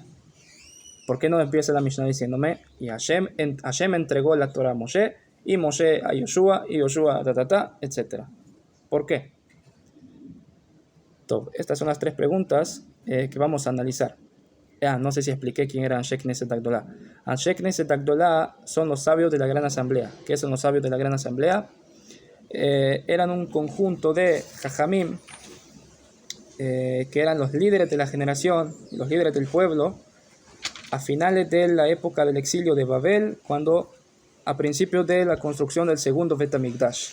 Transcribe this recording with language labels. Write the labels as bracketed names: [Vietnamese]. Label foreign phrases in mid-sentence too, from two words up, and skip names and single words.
[Spanish] ¿Por qué no empieza la Mishnah diciéndome y Hashem entregó la Torah a Moshe, y Moshe a Yoshua, y Yoshua etc.? ¿Por qué? Estas son las tres preguntas que vamos a analizar. No sé si expliqué quién era [Hebrew] אנשי כנסת הגדולה. אנשי כנסת הגדולה [Spanish] son los sabios de la Gran Asamblea. ¿Qué son los sabios de la Gran Asamblea? Eran un conjunto de jajamim, que eran los líderes de la generación, los líderes del pueblo, a finales de la época del exilio de Babel, a principios de la construcción del segundo [Hebrew] בית המקדש.